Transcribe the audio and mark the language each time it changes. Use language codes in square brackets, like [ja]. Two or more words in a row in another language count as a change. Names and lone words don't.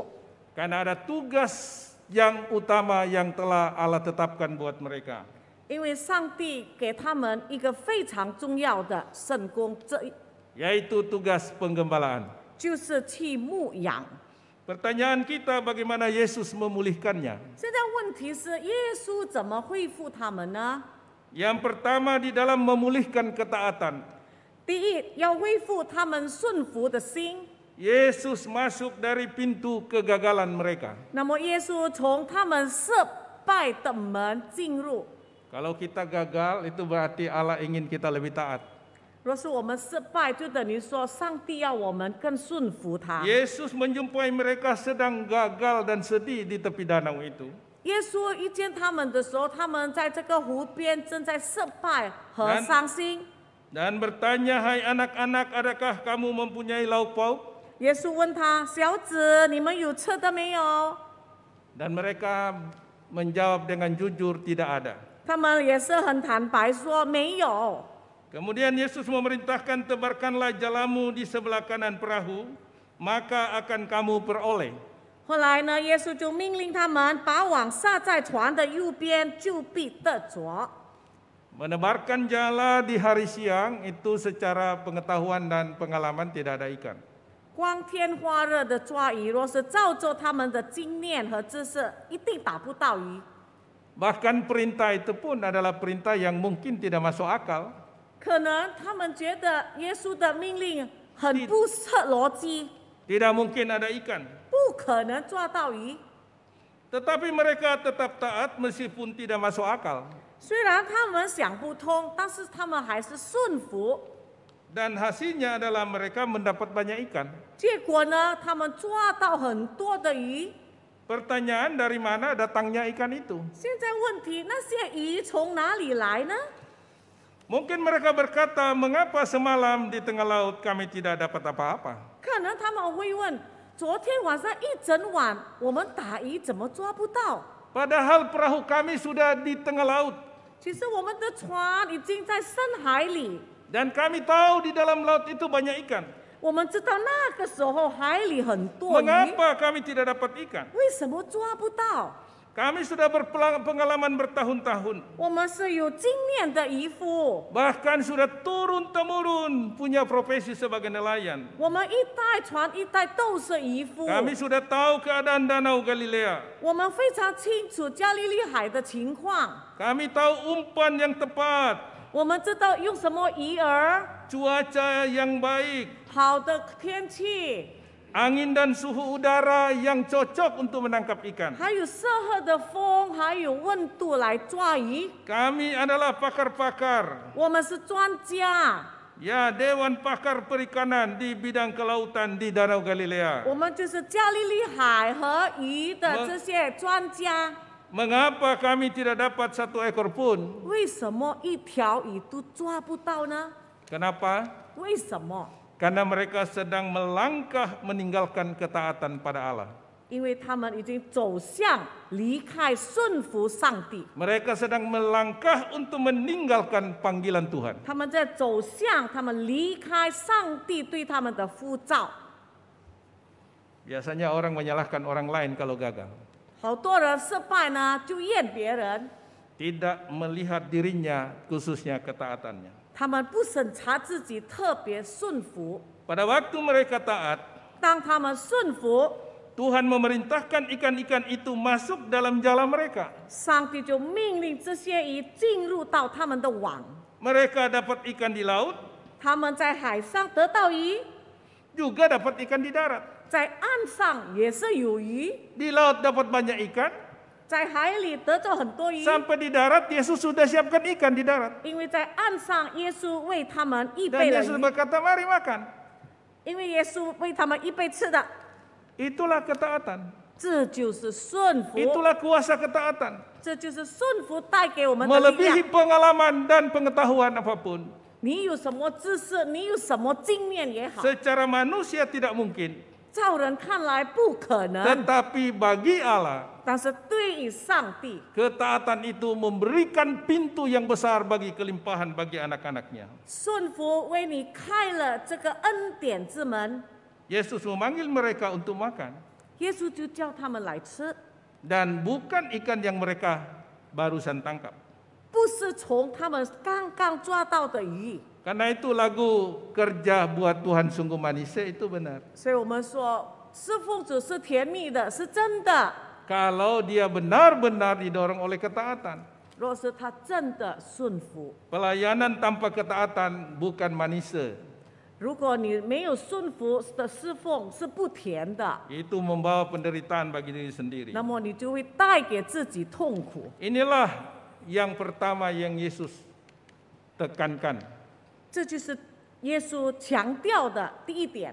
[id] Karena ada tugas yang utama yang telah Allah tetapkan buat mereka. [zh] 因为上帝给他们一个非常重要的圣工， [id] Yaitu tugas penggembalaan. [zh] 就是去牧养。 [id] Pertanyaan kita bagaimana Yesus memulihkannya? [zh] 现在问题是，耶稣怎么恢复他们呢？ [id] Yang pertama di dalam memulihkan ketaatan. [zh] 第一，要恢复他们顺服的心。 [id] Yesus masuk dari pintu kegagalan mereka. [zh] 那么，耶稣从他们失败的门进入。 [id] Kalau kita gagal itu berarti Allah ingin kita lebih taat. [zh] 若是我们失败，就等于说上帝要我们更顺服他。 [id] Yesus menjumpai mereka sedang gagal dan sedih di tepi danau itu. [zh] 耶稣遇见他们的时候，他们在这个湖边正在失败和伤心。 [id] Dan bertanya, hai anak-anak, adakah kamu mempunyai lauk pauk? [zh] 耶稣问他：“小子，你们有吃的没有？” [id] Dan mereka menjawab dengan jujur, tidak ada. [zh] 他们也是很坦白说没有。 [id] Kemudian Yesus memerintahkan, tebarkanlah jalamu di sebelah kanan perahu, maka akan kamu peroleh. [zh] 后来呢，耶稣就命令他们把网撒在船的右边，就必得着。 [id] Menebarkan jala di hari siang itu secara pengetahuan dan pengalaman tidak ada ikan. [zh] 光天化日的抓鱼，若是照着他们的经验和知识，一定打不到鱼。 [id] Bahkan perintah itu pun adalah perintah yang mungkin tidak masuk akal. [zh] 可能他们觉得耶稣的命令很不合逻辑， [id] Tidak mungkin ada ikan. [zh] 不可能抓到鱼。 [id] Tetapi mereka tetap taat meskipun tidak masuk akal. [zh] 虽然他们想不通，但是他们还是顺服。 [id] Dan hasilnya adalah mereka mendapat banyak ikan. [zh] 结果呢，他们抓到很多的鱼。 [id] Pertanyaan, dari mana datangnya ikan itu? [zh] 现在问题，那些鱼从哪里来呢？ [id] Mungkin mereka berkata, mengapa semalam di tengah laut kami tidak dapat apa-apa? [zh] 可能他们会问： 昨天晚上一整晚，我们打鱼怎么抓不到？ [id] Padahal perahu kami sudah di tengah laut. [zh] 其实我们的船已经在深海里， [id] Dan kami tahu di dalam laut itu banyak ikan. [zh] 我们知道那个时候海里很多鱼， [id] Mengapa kami tidak dapat ikan? [zh] 为什么抓不到？ [id] Kami sudah berpengalaman bertahun-tahun. [zh] 我们是有经验的渔夫， [id] Bahkan sudah turun-temurun punya profesi sebagai nelayan. [zh] 我们一代传一代都是渔夫， [id] Kami sudah tahu keadaan Danau Galilea. [zh] 我们非常清楚加利利海的情况， [id] Kami tahu umpan yang tepat, [zh] 我们知道用什么鱼饵， [id] cuaca yang baik, [zh] 好的天气， [id] angin dan suhu udara yang cocok untuk menangkap ikan. [zh] 还有适合的风，还有温度来抓鱼。 [id] Kami adalah pakar-pakar, [zh] 我们是专家， [id] ya Dewan Pakar Perikanan di bidang kelautan di Danau Galilea. [zh] 我们就是加利利海和鱼的这些专家。 [id] Mengapa kami tidak dapat satu ekor pun? [zh] 为什么一条鱼都抓不到呢？ [id] Kenapa? [zh] 为什么？ [id] Karena mereka sedang melangkah meninggalkan ketaatan pada Allah. [zh] 因为他们已经走向离开顺服上帝， [id] Mereka sedang melangkah untuk meninggalkan panggilan Tuhan. [zh] 他们在走向他们离开上帝对他们的呼召。 [id] Biasanya orang menyalahkan orang lain kalau gagal. [zh] 好多人失败呢，就怨别人， [id] Tidak melihat dirinya khususnya ketaatannya. [zh] 他们不审查自己，特别顺服。 [id] Pada waktu mereka taat, [zh] 当他们顺服， [id] Tuhan memerintahkan ikan-ikan itu masuk dalam jala mereka. [zh] 上帝就命令这些鱼进入到他们的网。 [id] Mereka dapat ikan di laut, [zh] 他们在海上得到鱼， [id] juga dapat ikan di darat. [zh] 在岸上也是有鱼， [id] Di laut dapat banyak ikan, [zh] 在海里得到很多鱼。 [id] sampai di darat Yesus sudah siapkan ikan di darat. [zh] 因为在岸上，耶稣为他们预 [id] Dan [zh] 备了 [id] Yesus [zh] 鱼， [id] berkata, mari makan. [zh] 因为耶稣为他们预备吃的， [id] Itulah ketaatan. [zh] 这就是顺服， [id] Itulah kuasa ketaatan. [zh] 这就是顺服带给我们的力 [id] Melebihi [zh] 量。 [id] pengalaman dan pengetahuan apapun. [zh] 你有什么知识，你有什么经验也好， [id] Secara manusia tidak mungkin. [zh] 照人看来不可能， [id] Tetapi bagi Allah, [zh] 但是对于上帝， [id] ketaatan itu memberikan pintu yang besar bagi kelimpahan bagi anak-anaknya. [zh] 顺服为你开了这个恩典之门。 [id] Yesus memanggil mereka untuk makan. [zh] 耶稣就叫他们来吃， [id] Dan bukan ikan yang mereka barusan tangkap. [zh] 不是从他们刚刚抓到的鱼。 [id] Karena itu lagu kerja buat Tuhan sungguh manis itu benar. [zh] 所以我们说，侍奉主是甜蜜的，是真的。 [id] Kalau dia benar-benar didorong oleh ketaatan. [zh] 若是他真的顺服， [id] Pelayanan tanpa ketaatan bukan manis. [zh] 如果你没有顺服的侍奉是不甜的， [id] Itu membawa penderitaan bagi diri sendiri. [zh] 那么你就会带给自己痛苦。 [id] Inilah yang pertama yang Yesus tekankan. [zh] 这就是耶稣强调的第一点。